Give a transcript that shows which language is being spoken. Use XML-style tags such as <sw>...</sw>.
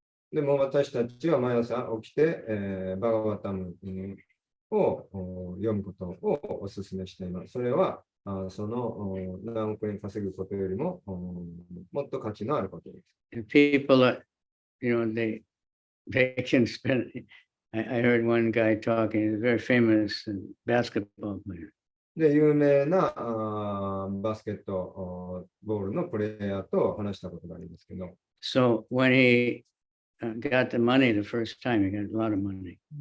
<ja>でも私たちは毎朝起きて、バガバタムを読むことをお勧めしています。それはその何億円稼ぐことよりももっと価値のあることです。</ja> <en>People are, they can spend. I heard one guy talking. He's a very famous basketball player.</en> <ja>で、有名なバスケットボールのプレイヤーと話したことがありますけど。</ja> <en>So when he got the money the first time, he got a lot of money.</en>